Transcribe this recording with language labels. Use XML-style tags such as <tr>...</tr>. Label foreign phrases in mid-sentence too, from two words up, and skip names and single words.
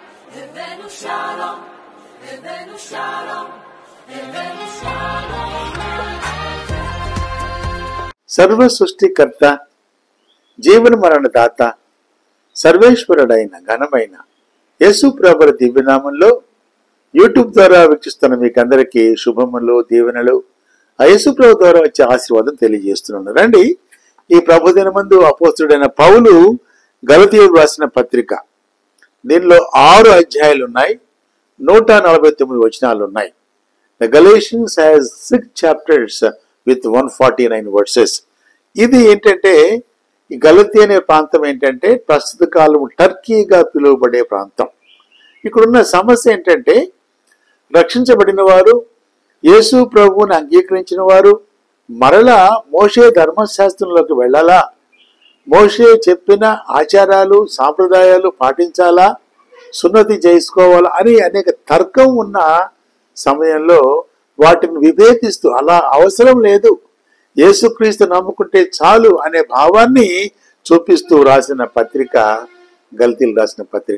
<he>הבאנו שלום, הבאנו שלום, הבאנו שלום.</he> <te>సర్వ సృష్టికర్త, జీవన మరణ దాత, సర్వేశ్వరుడైన ఘనమైన యేసు ప్రభుల దివ్యనామంలో యూట్యూబ్ ద్వారా వీక్షిస్తున్న మీకందరికీ శుభములు, దీవెనలు, ఆ యేసు ప్రభు ద్వారా వచ్చే ఆశీర్వాదం తెలియజేస్తున్నాను. రండి, ఈ ప్రభుదిన మందు అపోస్తుడైన పౌలు గలతీయులకు రాసిన పత్రిక, దీనిలో 6 అధ్యాయాలు ఉన్నాయి, 149 వచనాలు ఉన్నాయి.</te> <en>The Galatians has 6 chapters with 149 verses.</en> <te>ఇది ఏంటంటే, ఈ గలతీ అనే ప్రాంతం ఏంటంటే ప్రస్తుత కాలం టర్కీగా పిలువబడే ప్రాంతం. ఇక్కడున్న సమస్య ఏంటంటే, రక్షించబడిన వారు, యేసు ప్రభువుని అంగీకరించిన వారు మరలా మోషే ధర్మశాస్త్రంలోకి వెళ్ళాలా, మోషే చెప్పిన ఆచారాలు సాంప్రదాయాలు పాటించాలా, సున్నతి చేసుకోవాలా అని అనేక తర్కం ఉన్న సమయంలో వాటిని విభేదిస్తూ, అలా అవసరం లేదు, యేసుక్రీస్తు నమ్ముకుంటే చాలు అనే భావాన్ని చూపిస్తూ రాసిన పత్రిక గలతీయులకు రాసిన పత్రిక.</te>